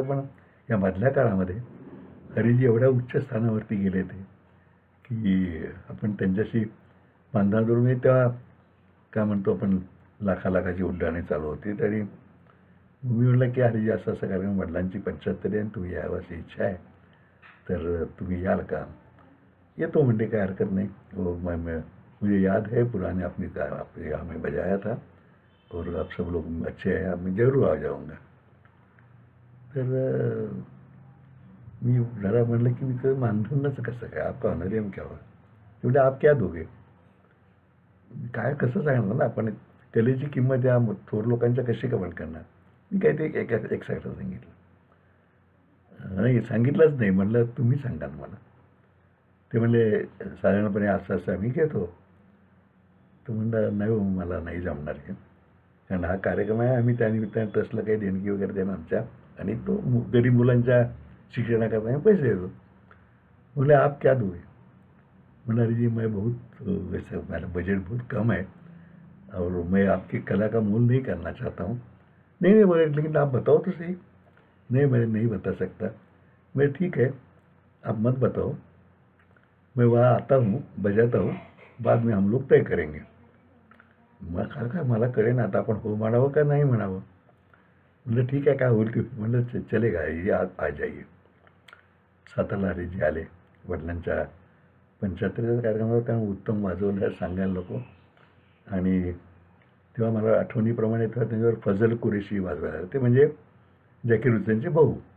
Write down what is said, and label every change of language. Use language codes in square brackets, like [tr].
[mr] तर पण या मधल्या काळामध्ये हरिजी एवढ्या उच्च स्थानावरती गेले ते की आपण त्यांच्याशी मानधनावरून तेव्हा काय म्हणतो आपण लाखाची उड्डाणे चालू होती. तरी मी म्हटलं की हरिजी असं असं कार्यक्रम वडिलांची 75 आहे आणि तुम्ही यावं अशी इच्छा आहे तर तुम्ही याल का. येतो म्हणते काय हरकत नाही. [hi] मुझे याद है पुराने अपनी आपने यहाँ में बजाया था और आप सब लोग अच्छे हैं, मैं जरूर आ जाऊँगा. [mr] तर मी जरा म्हणलं की मी मानधनाचं कसं काय, [hi] आपका ऑनरियम क्या हो. [mr] म्हणजे [hi] आप क्या दोगे. [mr] काय कसं सांगणार ना आपण. कलेची किंमत या थोर लोकांच्या कशी कमाल करणार. मी काय ते एक साईडला सांगितलं. नाही सांगितलंच नाही. म्हणलं तुम्ही सांगा मला. ते म्हणले साधारणपणे असं असं आम्ही घेतो. तर म्हणलं नाही मला नाही जमणार हे, कारण हा कार्यक्रम आहे. आम्ही त्यानिमित्ताने ट्रस्टला काही देणगी वगैरे देणार आमच्या आणि तो गरीब मुलांच्या शिक्षणाकरता आम्ही पैसे देतो. [hi] बोले आप क्या दोगे. म्हणलं अरे जी मैं बहुत वैसे मेरा बजट बहुत कम है और मैं आपकी कला का मोल नहीं करना चाहता हूँ. नहीं नहीं बोले लेकिन आप बताओ तो सही. नहीं मैं नहीं बता सकता. मैं ठीक है आप मत बताओ, मैं वहाँ आता हूँ बजाता हूँ, बाद में हम लोग तय करेंगे. [mr] मग काय मला कळेन आता आपण हो म्हणावं का नाही म्हणावं. म्हणलं ठीक आहे काय होईल की. म्हणलं [hi] चलेगा ये आ जाइए. [mr] सातारला हरिजी आले. वडिलांच्या 75 कार्यक्रमावर त्यानं उत्तम वाजवलं सांगायला नको. आणि तेव्हा मला आठवणीप्रमाणे तेव्हा त्यांच्यावर फजल कुरेशी वाजवायला आले. ते म्हणजे झाकीर हुसेनचे भाऊ.